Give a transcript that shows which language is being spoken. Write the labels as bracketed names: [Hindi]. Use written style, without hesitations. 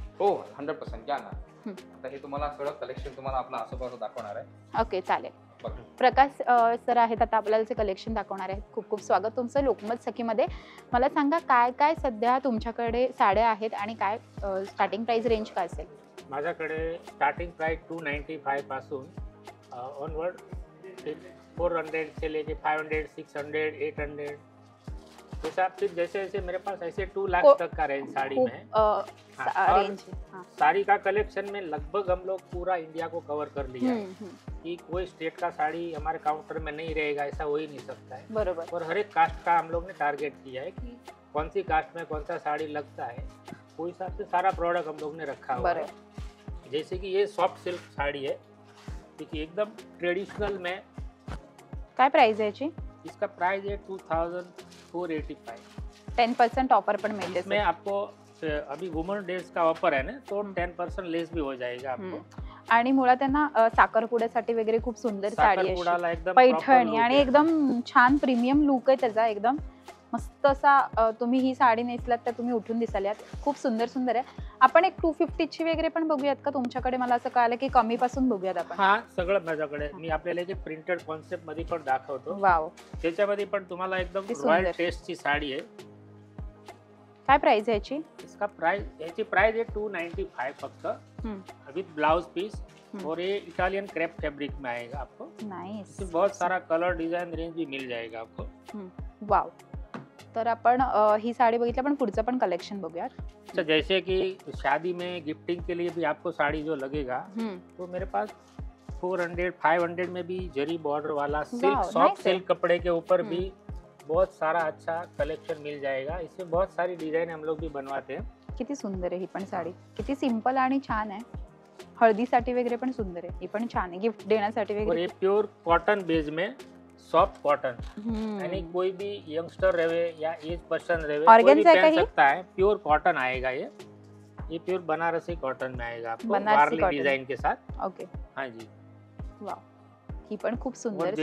[Marathi] हो 100% घ्या ना. आता हे तुम्हाला सगळं कलेक्शन तुम्हाला आपला आसोपावचं दाखवणार आहे. ओके चालेल. बघा प्रकाश सर आहेत आता आपल्याला जे कलेक्शन दाखवणार आहेत. खूप खूप स्वागत तुमचं लोकमत सखीमध्ये. मला सांगा काय काय सध्या तुमच्याकडे साड्या आहेत आणि काय स्टार्टिंग प्राइस रेंज काय असेल? माझ्याकडे स्टार्टिंग प्राइस 295 पासून ऑनवर्ड [Hindi] 400 से लेके 500, 600, 800 हिसाब से जैसे जैसे मेरे पास ऐसे 2 लाख तक का रेंज साड़ी में है. और रेंज साड़ी का कलेक्शन में लगभग हम लोग पूरा इंडिया को कवर कर लिया है कि कोई स्टेट का साड़ी हमारे काउंटर में नहीं रहेगा ऐसा हो ही नहीं सकता है. [Marathi] बरोबर. [Hindi] और हर एक कास्ट का हम लोग ने टारगेट किया है कि कौन सी कास्ट में कौन सा साड़ी लगता है वो हिसाब से सारा प्रोडक्ट हम लोग ने रखा हुआ है. जैसे कि ये सॉफ्ट सिल्क साड़ी है, देखिए एकदम ट्रेडिशनल में. [Marathi] काय प्राइस आहे याची? [Hindi] इसका प्राइस है 2485. [Marathi] 10% ऑफर पण मिळते. [Hindi] इसमें आपको अभी वुमन डेज का ऑफर है ना तो 10% लेस भी हो जाएगा आपको. [Marathi] आणि मुळात त्यांना साखरपुड्यासाठी वगैरे खूप सुंदर साडी आहे. साखरपुड्याला एकदम पैठणी आणि एकदम छान प्रीमियम लुक आहे त्याचा. एकदम मस्त असा तुम्ही ही साडी नेसलात तर तुम्ही उठून दिसाल यात. खूप सुंदर सुंदर आहे. आपण एक 250 ची वगैरे पण बघूयात का तुमच्याकडे? मला असं कळालं की कमी पासून बघूयात आपण. हा सगळं माझ्याकडे. मी आपल्याला एक प्रिंटेड कॉन्सेप्ट मध्ये पण दाखवतो. वाव. त्याच्यामध्ये पण तुम्हाला एकदम रॉयल टेस्ट ची साडी आहे. काय प्राइस आहे याची? [Hindi] इसका प्राइस [Marathi] याची प्राइस [Hindi] है 295 फक्त विद ब्लाउज पीस. और ये इटालियन क्रेप फैब्रिक में आएगा आपको. [English] Nice. [Hindi] इसमें बहुत सारा कलर डिजाइन रेंज भी मिल जाएगा आपको. [Marathi] वाव. तर आपण ही साडी बघितली. पण पुढचं पण कलेक्शन बघूया. [Hindi] अच्छा जैसे कि शादी में गिफ्टिंग के लिए भी आपको साड़ी जो लगेगा तो मेरे पास 400, 500 में भी जरी बॉर्डर वाला सिल्क सॉफ्ट सिल्क कपड़े के ऊपर भी बहुत सारा अच्छा कलेक्शन मिल जाएगा. इसमें बहुत सारी डिजाइन हम लोग भी बनवाते हैं. [Marathi] किती सुंदर आहे ही पण साडी. किती सिंपल आणि छान आहे. हळदीसाठी वगैरे पण सुंदर आहे. ही पण छान आहे गिफ्ट देण्यासाठी [Hindi] और [Marathi] वगैरे. [Hindi] ये प्योर कॉटन बेस में सॉफ्ट कॉटन, यानी कोई भी यंगस्टर रहे या एज पर्सन रहे कोई भी पहन सकता है. प्योर कॉटन आएगा ये प्योर बनारसी कॉटन में आएगा आपको वारली डिजाइन के साथ. [English] Okay. [Hindi] हाँ जी. [Marathi] वाव. ही पण खूप सुंदर साडी.